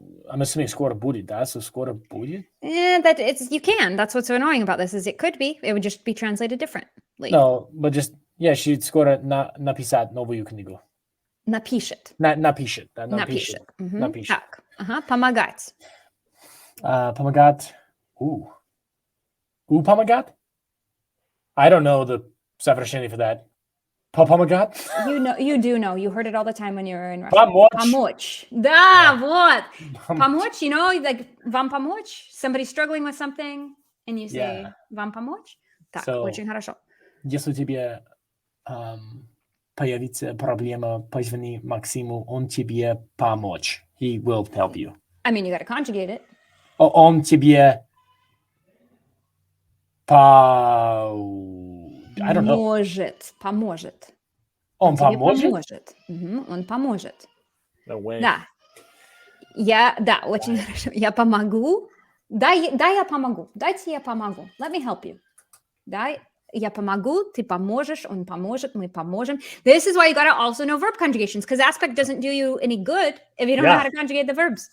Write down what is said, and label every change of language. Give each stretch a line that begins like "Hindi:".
English: I'm assuming
Russian: скоро будет, да? So скоро будет?
English: You can. That's what's so annoying about this is it could be. It would just be translated differently. No, but just, yeah, she
Russian: скоро написать новую книгу. Напишет. Напишет, да, напишет. Напишет. Так, помогать. Помогать. Помогать?
English: I don't know the совершенный for that.
Russian: Помогать?
English: You do know. You heard it all the time when you were in Russia. Помочь.
Russian: Да, вот.
English: Помочь, you know, like,
Russian: вам помочь?
English: Somebody's struggling with something, and you say, вам помочь?
Russian: Так, очень хорошо. Если тебе появится проблема, позвони Максиму, он тебе помочь.
English: He will help you. I mean, you got to conjugate it.
Russian: Он тебе
English: I don't know.
Russian: Поможет. Он поможет? Поможет. Он поможет.
English: No way.
Russian: Да, очень хорошо. Я помогу. Да, я помогу. Дайте я помогу.
English: Let me help you.
Russian: Да, я помогу, ты поможешь, он поможет, мы поможем.
English: This is why you gotta also know verb conjugations, because aspect doesn't do you any good if you don't know how to conjugate the verbs.